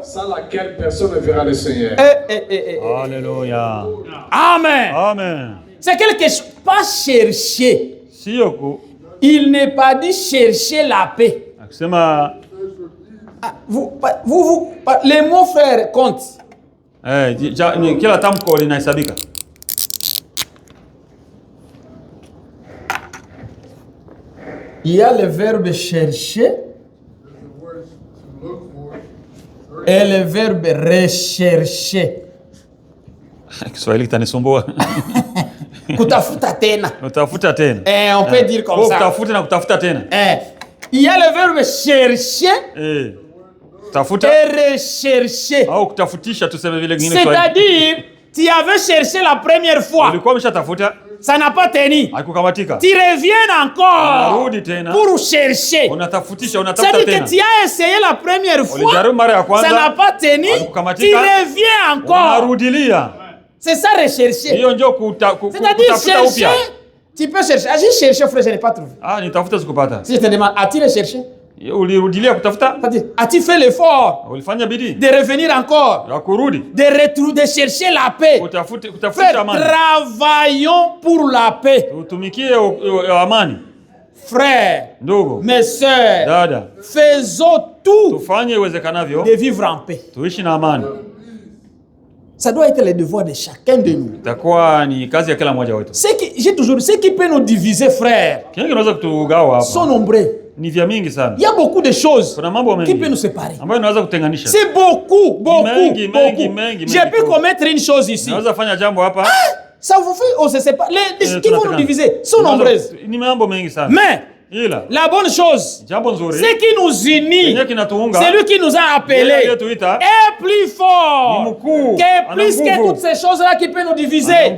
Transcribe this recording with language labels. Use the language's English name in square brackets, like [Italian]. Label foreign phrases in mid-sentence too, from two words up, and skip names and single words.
[French] Sans laquelle personne ne verra le Seigneur. Alléluia. Amen. Amen. C'est quelque chose. Pas chercher. Il n'est pas dit chercher la paix. Les mots frères comptent. [Swahili] Kila tamko linahesabika. [French] Il y a le verbe chercher et le verbe rechercher. [Swahili] Kiswahili kitanisumbua. Kutafuta tena. Utafuta tena. [French] On peut dire comme ça. [Swahili] Kutafuta na kutafuta tena. [French] Il y a le verbe chercher. [Swahili] Tafuta. [French] Et rechercher. [Swahili] Au kutafutisha tuseme vile vingine. [French] C'est-à-dire, tu avais cherché la première fois. [Swahili] Ulikuwa umeshatafuta. [French] Ça n'a pas tenu. [Swahili] Haikukamatika. [French] Tu reviens encore. [Swahili] Unarudi tena. [French] Pour chercher. [Swahili] Unatafutisha, unatafuta tena. [French] C'est-à-dire que tu as essayé la première fois. [Swahili] Ulijaribu mara ya kwanza. [French] Ça n'a pas tenu. Tu reviens encore. [Swahili] Unarudilia. [French] C'est ça rechercher. [Swahili] Hiyo ndio [French] c'est-à-dire chercher. Tu peux chercher. J'ai cherché, frère, je n'ai pas trouvé. [Swahili] Nitafuta sikupata. [French] Si je te demande, as-tu recherché? [Swahili] Ulirudilia kutafuta? [French] As-tu fait l'effort? [Swahili] Ulifanya bidii. [French] De revenir encore. [Swahili] Ya kurudi. [French] De chercher la paix. [Swahili] Kutafuta amani. [French] Travaillons pour la paix. [Swahili] Tutumikie amani. [French] Frères, [Swahili] ndugu, [French] mes sœurs, [Swahili] dada, [French] faisons tout [Swahili] tufanye iwezekanavyo [French] de vivre en paix. [Swahili] Tuishi na amani. [French] Ça doit être le devoir de chacun de nous. [Swahili] Itakuwa ni kazi ya kila mmoja wetu. [French] Ce qui peut nous diviser, frères, sont nombreux. [Swahili] Ni vya mingi sana. [French] Il y a beaucoup de choses qui peuvent nous séparer. C'est beaucoup. J'ai pu commettre une chose ici. Ça vous fait, on se sépare. Les qui vont nous diviser sont nombreuses. Mais la bonne chose, c'est qui nous unit, c'est lui qui nous a appelés, est plus fort que plus que toutes ces choses-là qui peuvent nous diviser.